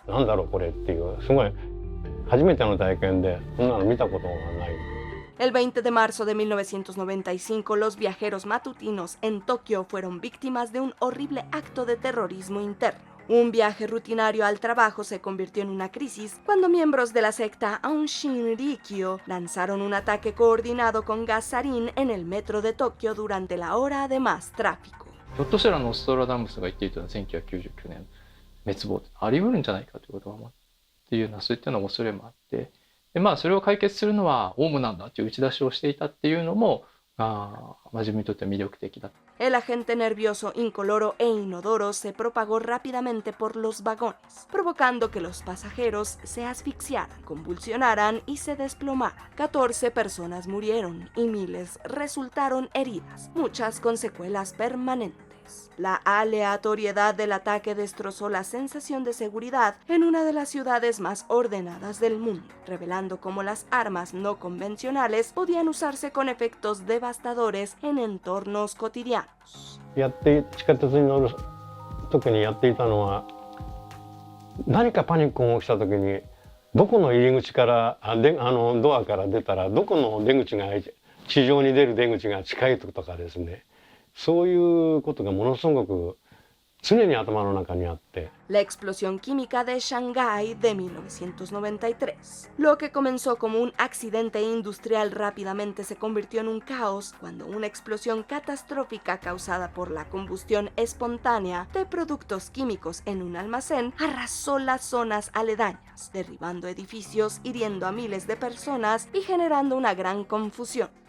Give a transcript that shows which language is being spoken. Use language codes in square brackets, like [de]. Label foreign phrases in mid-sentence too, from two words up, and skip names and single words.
[es] El 20 de marzo de 1995, los viajeros matutinos en Tokio fueron víctimas de un horrible acto de terrorismo interno. Un viaje rutinario al trabajo se convirtió en una crisis cuando miembros de la secta Aum Shinrikyo lanzaron un ataque coordinado con gas sarín en el metro de Tokio durante la hora de más tráfico. [ja] ひょっとしたらノストラダムスが言っていた1999年滅亡あり得るんじゃないかということがっていうようなそういったような恐れもあって、でそれを解決するのはオウムなんだという打ち出しをしていたっていうのも自分にとっては魅力的だ。 [es] El agente nervioso incoloro e inodoro se propagó rápidamente por los vagones, provocando que los pasajeros se asfixiaran, convulsionaran y se desplomaran. 14 personas murieron y miles resultaron heridas, muchas con secuelas permanentes. La aleatoriedad del ataque destrozó la sensación de seguridad en una de las ciudades más ordenadas del mundo, revelando cómo las armas no convencionales podían usarse con efectos devastadores en entornos cotidianos. [ja] 地下鉄に乗る時にやっていたのは、何かパニックが起きた時にどこの入り口からドアから出たらどこの出口が地上に出る出口が近いとかですね。そういうことがものすごく常に頭の中にあって。 [es] La explosión química de Shanghái de 1993. Lo que comenzó como un accidente industrial rápidamente se convirtió en un caos cuando una explosión catastrófica causada por la combustión espontánea de productos químicos en un almacén arrasó las zonas aledañas, derribando edificios, hiriendo a miles de personas y generando una gran confusión.